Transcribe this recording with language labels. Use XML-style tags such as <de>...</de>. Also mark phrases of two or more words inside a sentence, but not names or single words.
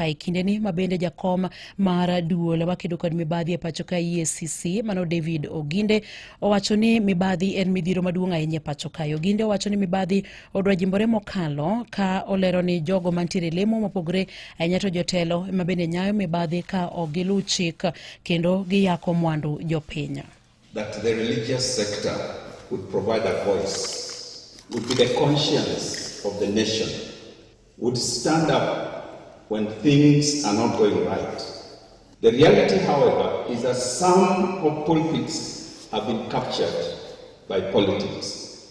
<luo>Kinde ni mabende jakom mar duol makedo kod mibadhi pachoka EACC mano David Oginde owacho ni mibadhi en midhiro maduong' ahinya pachoka. Oginde owacho ni mibadhi odwa jimbore mokalo, ka olero ni jogo mantiere lemo mopogore ahinya to jotelo mabende nyayo mibadhi ka ogilu chik kendo giyako mwandu jopiny.</luo> <en>That the religious sector would provide a voice, would be the conscience of the nation, would stand up when things are not going right. The reality, however, is that some of pulpits have been captured by politics.</en>